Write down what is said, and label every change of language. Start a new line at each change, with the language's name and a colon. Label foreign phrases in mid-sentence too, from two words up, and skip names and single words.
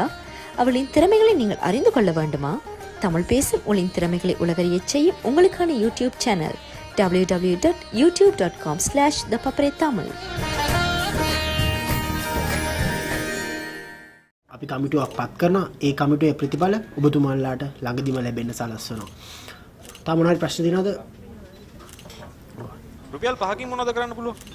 Tamil: அவளின் திறமைகளை நீங்கள் அறிந்து கொள்ள வேண்டுமா? தமிழ் பேசும் உங்களின் திறமைகளை உலகறியச் செய்யும் உங்களுக்கான
English: YouTube channel
Tamil: www.youtube.com/thepapare
Sinhala: අපි කමිටුවක් පත් කරනවා. ඒ කමිටුවේ ප්‍රතිඵල ඔබතුමාලාට ළඟදිම ලැබෙන්න සලස්වනවා. තා මොනවාරි ප්‍රශ්න තියෙනවද? රුපියල් 5කින් මොනවද කරන්න පුළුවන්?